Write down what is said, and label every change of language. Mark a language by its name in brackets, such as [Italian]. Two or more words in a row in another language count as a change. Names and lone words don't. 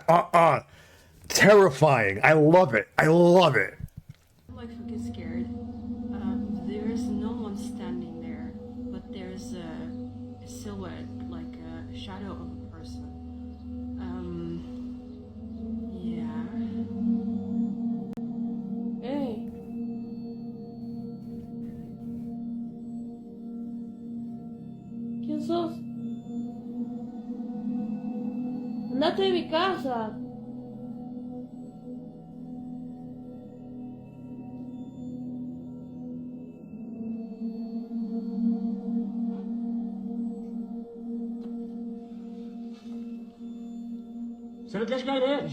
[English] Terrifying. I love it. I love it. I'm like fucking scared. There is no one standing there, but there's a silhouette, like a shadow of a person. Yeah. [Spanish] Hey. ¿Quién sos? Andate de mi casa. [Arabic] سند ليش قاعد هيك؟